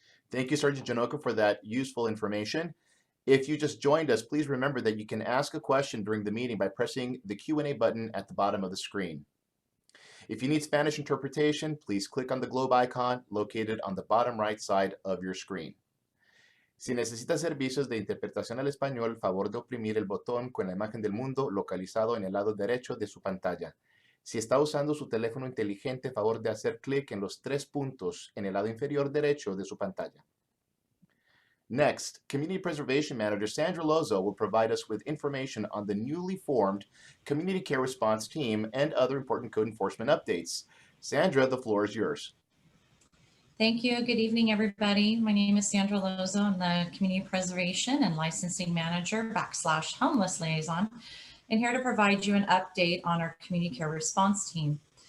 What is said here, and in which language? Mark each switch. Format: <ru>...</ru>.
<en>Thank you, Sergeant Janoka, for that useful information. If you just joined us, please remember that you can ask a question during the meeting by pressing the Q&A button at the bottom of the screen. If you need Spanish interpretation, please click on the globe icon located on the bottom right side of your screen.</en> <es>Si necesita servicios de interpretación al español, favor de oprimir el botón con la imagen del mundo localizado en el lado derecho de su pantalla. Si está usando su teléfono inteligente, favor de hacer clic en los 3 puntos en el lado inferior derecho de su pantalla.</es> <en>Next, Community Preservation Manager Sandra Lozo will provide us with information on the newly formed Community Care Response Team and other important code enforcement updates. Sandra, the floor is yours. Thank you. Good evening, everybody. My name is Sandra Lozo. I'm the Community Preservation and Licensing Manager / Homeless Liaison, and here to provide you an update on our Community Care Response Team.</en>